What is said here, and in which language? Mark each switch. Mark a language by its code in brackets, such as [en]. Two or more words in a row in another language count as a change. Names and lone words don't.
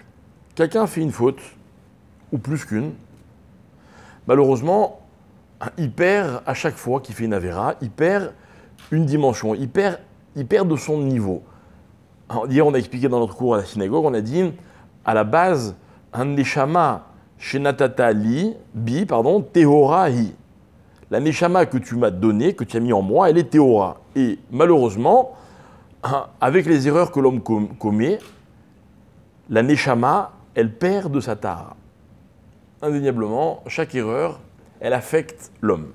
[fr] Quelqu'un fait une faute, ou plus qu'une. Malheureusement, il perd à chaque fois qu'il fait une avéra, il perd une dimension, il perd de son niveau. Alors, hier, on a expliqué dans notre cours à la synagogue, on a dit, à la base, un [he] נשמה שנתת לי, טהורה היא. [fr] La neshama que tu m'as donnée, que tu as mis en moi, elle est tehora. Et malheureusement, avec les erreurs que l'homme commet, la neshama, elle perd de sa tare. Indéniablement, chaque erreur, elle affecte l'homme.